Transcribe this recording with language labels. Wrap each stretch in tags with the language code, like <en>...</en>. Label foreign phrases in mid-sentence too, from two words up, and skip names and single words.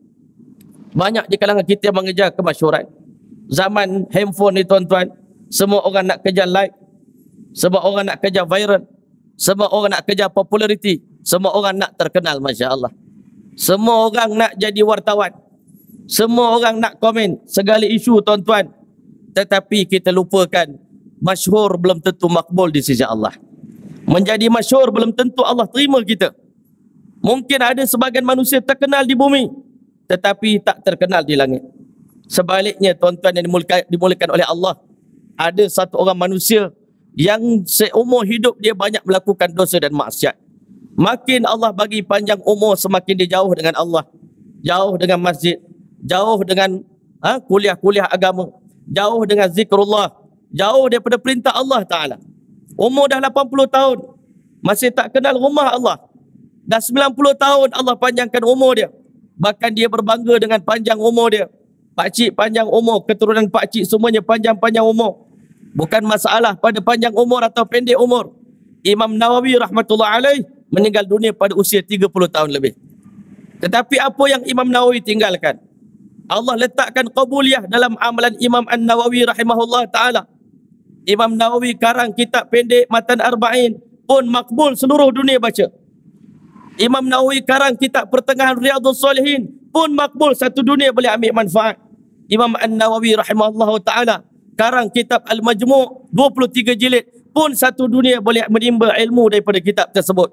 <ms>Banyak di kalangan kita yang mengejar kemasyhuran. Zaman handphone ni tuan-tuan, semua orang nak kejar like, semua orang nak kejar viral, semua orang nak kejar populariti, semua orang nak terkenal,</ms> <ar>ما شاء الله.</ar> <ms>Semua orang nak jadi wartawan, semua orang nak komen segala isu tuan-tuan. Tetapi kita lupakan, masyhur belum tentu makbul di sisi Allah. Menjadi masyhur belum tentu Allah terima kita. Mungkin ada sebagian manusia terkenal di bumi, tetapi tak terkenal di langit. Sebaliknya tuan-tuan yang dimuliakan oleh Allah, ada satu orang manusia yang seumur hidup dia banyak melakukan dosa dan maksiat. Makin Allah bagi panjang umur, semakin dia jauh dengan Allah, jauh dengan masjid, jauh dengan kuliah-kuliah agama, jauh dengan zikrullah, jauh daripada perintah</ms> <ar>الله تعالى.</ar> <ms>Umur dah 80 tahun, masih tak kenal rumah Allah. Dah 90 tahun Allah panjangkan umur dia. Bahkan dia berbangga dengan panjang umur dia. Pakcik panjang umur, keturunan pakcik semuanya panjang-panjang umur. Bukan masalah pada panjang umur atau pendek umur. Imam Nawawi</ms> <ar>رحمة الله عليه</ar> <ms>meninggal dunia pada usia 30 tahun lebih. Tetapi apa yang Imam Nawawi tinggalkan? Allah letakkan qabuliyah dalam amalan Imam An-Nawawi</ms> <ar>رحمه الله تعالى.</ar> <ms>Imam Nawawi karang kitab pendek Matan Arba'in pun makbul seluruh dunia baca. Imam Nawawi karang kitab pertengahan Riyadhus Salihin pun makbul, satu dunia boleh ambil manfaat. Imam An-Nawawi</ms> <ar>رحمه الله تعالى</ar> <ms>karang kitab Al-Majmu' 23 jilid pun satu dunia boleh menimba ilmu daripada kitab tersebut.</ms>